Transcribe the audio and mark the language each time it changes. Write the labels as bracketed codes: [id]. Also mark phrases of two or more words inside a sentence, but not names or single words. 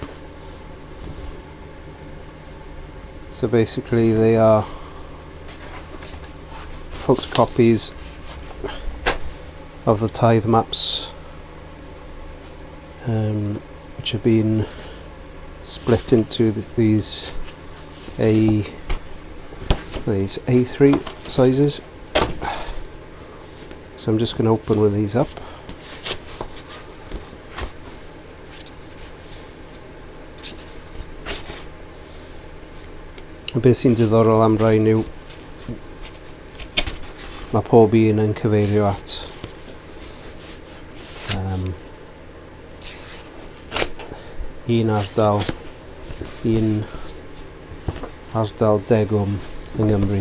[en] So basically they are photocopies of the tithe maps, which have been split into these A3 sizes. So I'm just going to open one of these up. [cy] Beth sy'n diddorol am rhain yw mae pob un yn cyfeirio at un ardal degwm yng Nghymru.